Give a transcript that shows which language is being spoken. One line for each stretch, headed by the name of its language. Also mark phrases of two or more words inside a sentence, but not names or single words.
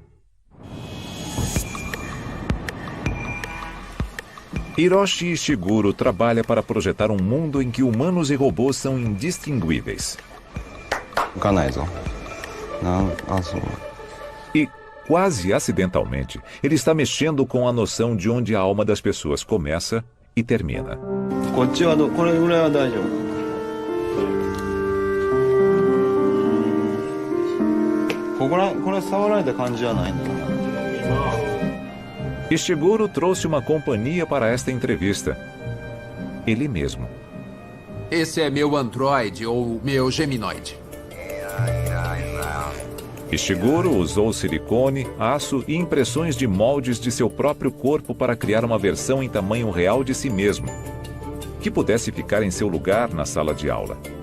Portuguese: Hiroshi Ishiguro trabalha para projetar um mundo em que humanos e robôs são indistinguíveis. E, quase acidentalmente, ele está mexendo com a noção de onde a alma das pessoas começa e termina.
Japanese: こっちはこれぐらいは大丈夫。これ触られた感じはないんだな。
Portuguese: Ishiguro trouxe uma companhia para esta entrevista. Ele mesmo. Esse é meu androide ou meu geminoide. Ishiguro usou silicone, aço e impressões de moldes de seu próprio corpo para criar uma versão em tamanho real de si mesmo, que pudesse ficar em seu lugar na sala de aula.